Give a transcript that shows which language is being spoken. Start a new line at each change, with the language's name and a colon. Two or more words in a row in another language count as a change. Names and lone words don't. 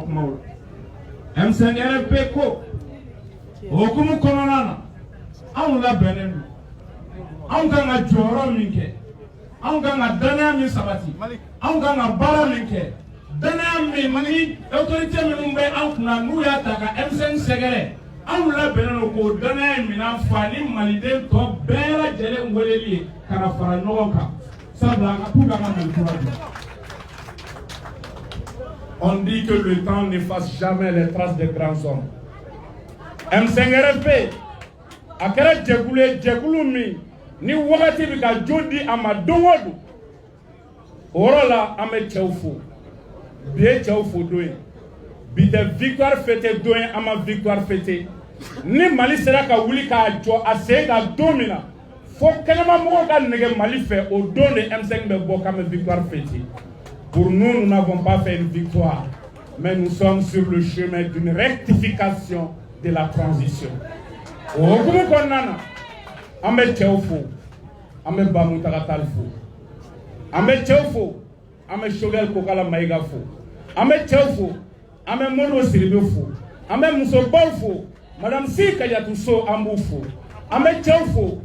Bambara: kumaw la M5RP ko o hukumu kɔnɔna na anw labɛnnen don anw kan ka jɔyɔrɔ min kɛ anw kan ka danaya min sabati anw kan ka baara min kɛ danaya min ni autorité minnu bɛ an kunna n'u y'a ta ka M5 sɛgɛrɛ anw labɛnnen don k'o danaya in minɛn fa ni maliden tɔ bɛɛ lajɛlen weleli ye ka na fara ɲɔgɔn kan sabula an ka pour qu'an ka Mali kura jɔ.
French: On dit que le temps n'efface jamais les traces des grands hommes.
Bambara: M5RP a kɛra jɛkulu ye jɛkulu min ni wagati bɛ ka jo di a ma don o don o yɔrɔ la an bɛ cɛw fo bi ye cɛw fo don ye bi tɛ
French: victoire fêté
Bambara: don ye an ma
French: victoire fêté
Bambara: ni Mali sera ka wuli k'a jɔ a sen kan don min na fo kɛnɛmamɔgɔw ka nɛgɛ Mali fɛ o don de M5 bɛ bɔ k'an bɛ
French: victoire fêté. Pour nous, nous n'avons pas fait une victoire, mais nous sommes sur le chemin d'une rectification de la transition.
Bambara: Au hukumu kɔnɔna na an bɛ cɛw fo an bɛ Bamutaga Tall fo an bɛ cɛw fo an bɛ Choguel Kokala Mayiga fo an bɛ cɛw fo an bɛ Modibo Sidibe fo an bɛ musobaw fo Madame Si Kadiatou Sow an b'u fo an bɛ cɛw fo